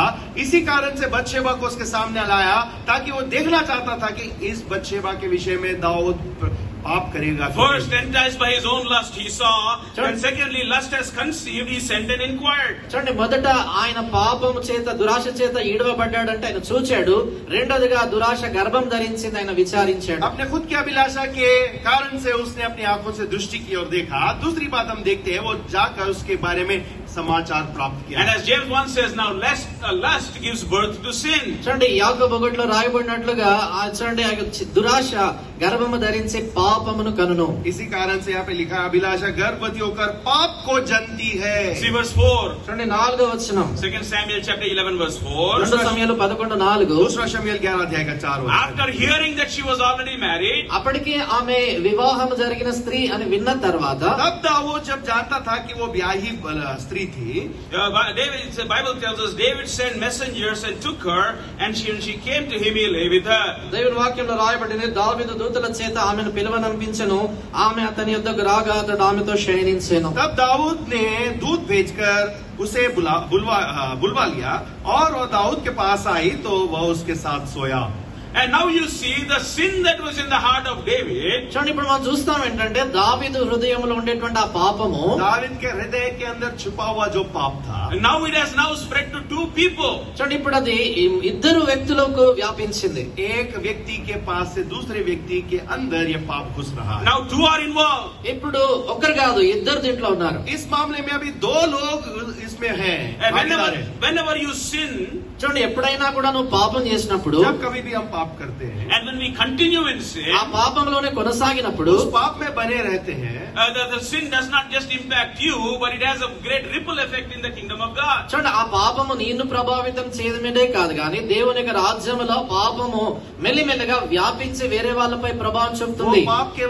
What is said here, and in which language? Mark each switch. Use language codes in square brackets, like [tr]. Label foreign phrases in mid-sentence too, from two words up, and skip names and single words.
[hi] इसी कारण से बत्शेबा को उसके सामने लाया ताकि वो देखना चाहता था कि इस बत्शेबा के विषय में दाऊद पाप करेगा. [en] First, enticed by his own lust, he saw, and secondly, lust has conceived, he sent and inquired. [te] చూడండి మొదట ఆయన పాపము చేత, దురాశ చేత ఈడవబడ్డాడంటే ఆయన చూచాడు. రెండోదిగా దురాశ గర్భం ధరించింది, ఆయన విచారించాడు. [hi] अपने खुद की अभिलाषा के कारण से उसने अपनी आंखों से दृष्टि की और देखा. दूसरी बात हम देखते हैं, वो जाकर उसके बारे में समाचार प्राप्त किया. [en] And as James 1 says, now lust gives birth to sin. [te] చూడండి యాకోబు 1లో రాయబడినట్లుగా చూడండి దురాశ గర్భము ధరించి పాపమును కనును. [hi] इसी कारण से यहाँ पे लिखा, अभिलाषा गर्भवती होकर पाप को जनती है. [en] See verse 4. [te] చూడండి 4వ వచనం, [en] 2 Samuel chapter 11 verse 4. [te] 2 సమూయేలు 11:4. [hi] दूसरा शमूएल 11 अध्याय का 4 वचन. [en] After hearing that she was already married, [te] అప్పటికే ఆమె వివాహం జరిగిన స్త్రీ అని విన్న తర్వాత, [hi] तब दाऊद जब जानता था कि वो ब्याही स्त्री थी, [en] the Bible tells us David sent messengers and took her, and she came to him, he lay with her. [te] దేవుని వాక్యంలో రాయబడింది, దావీదు దూతల చేత ఆమెను పిలువనంపించెను, ఆమె అతని యొద్దకు రాగా అతడు ఆమెతో శయనించెను. [hi] तब दाऊद ने दूत भेजकर उसे बुलवा लिया और वो दाऊद के पास आई तो वह उसके साथ सोया. [en] And now you see the sin that was in the heart of David. [te] చూడండి ఇప్పుడు మనం చూస్తాం ఏంటంటే దావీదు హృదయంలో ఉండేటువంటి ఆ పాపము [hi] दावीद के हृदय के अंदर छुपा हुआ जो पाप था, [en] And now it has now spread to two people. [te] చూడండి ఇప్పుడు అది ఇద్దరు వ్యక్తులకు వ్యాపించింది. [hi] एक व्यक्ति के पास से दूसरे व्यक्ति के अंदर ये पाप घुस रहा है. [en] Now two are involved. [te] ఇప్పుడు ఒకరు కాదు ఇద్దరు దీంట్లో ఉన్నారు. [hi] इस मामले में अभी दो लोग इसमें हैं, [en] And [hi] भागीदार हैं. [en] whenever you sin, [te] చూడండి ఎప్పుడైనా కూడా నువ్వు పాపం చేసినప్పుడు [hi] जब कभी भी हम पाप करते हैं, [en] and when we continue in sin, [te] ఆ పాపంలోనే కొనసాగినప్పుడు [hi] उस पाप में बने रहते हैं, [en] the sin does not just impact you, but it has a great ripple effect in the kingdom of God. [te] చూడండి ఆ పాపము నిన్ను ప్రభావితం చేయడమే కాదు కానీ దేవుని యొక్క రాజ్యంలో పాపము మెల్లిమెల్లిగా వ్యాపించి వేరే వాళ్ళపై ప్రభావం [hi] वो [te] చూపుతుంది. [hi] पाप के